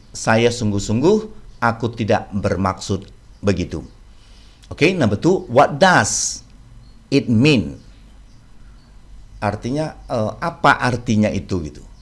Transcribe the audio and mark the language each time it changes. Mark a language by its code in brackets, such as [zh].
[id] Saya sungguh-sungguh, aku tidak bermaksud begitu. [en] Okay, number 2, what does it mean? [id] Artinya apa artinya itu gitu?